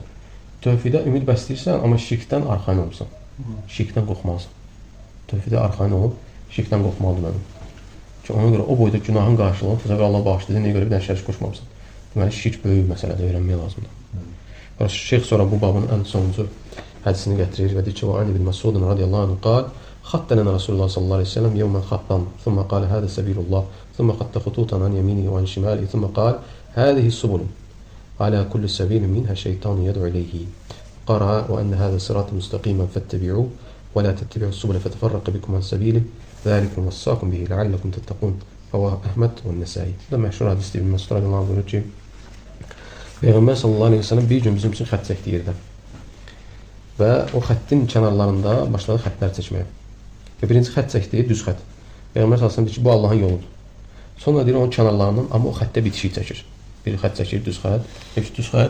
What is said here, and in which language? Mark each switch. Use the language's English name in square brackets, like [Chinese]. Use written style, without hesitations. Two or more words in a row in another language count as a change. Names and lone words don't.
[Azerbaijani] Tövhidə ümid bəsləyirsən, amma şirkdən arxayın olmursan. Şirkdən qorxmalısan. Tövhidə arxayın olub, şirkdən qorxmalıdır mənim. Ki, ona görə o boyda günahın qarşılığını təzəvvür Allah bağışlayır, nəyə görə bir dənə şərik qoşmamısan. Deməli, şirk böyük məsələdə öyrənmək lazımdır. Şeyx sonra bu babın ən sonuncu hədisini gətirir və deyir ki, [Arabic] وعن ابن مسعود رضي الله عنه قال خط لنا رسول الله صلى الله عليه وسلم يوما خطا ثم قال هذا سبيل الله ثم خط خطوطا عن يمينه وعن شماله ثم قال هذه السبل على كل سبيل منها شيطان يدعو إليه قرأ وأن هذا صراط مستقيما فاتبعوه ولا تتبعوا السبل فتفرق بكم عن سبيله ذلكم وصاكم به لعلكم تتقون رواه [Azerbaijani] Əhməd və Nəsai. Bu da məşhur hadisdir. İbn Məsud [Arabic] رضي الله عنه [Azerbaijani] buyurur ki, Peyğəmbər [Arabic] صلى الله عليه وسلم [Azerbaijani] bir gün bizim üçün xətt çəkdi yerdə. Və o xəttin kənarlarında başladı xəttlər çəkməyə. Və birinci xətt çəkdi, düz xətt. Peyğəmbər [Arabic] صلى الله عليه وسلم [Azerbaijani] deyir ki, bu Allahın yoludur. Sonra deyir onun kənarlarından, amma o xəttə bitişik çəkir. Bir xətt çəkir, düz xətt, düz xətt.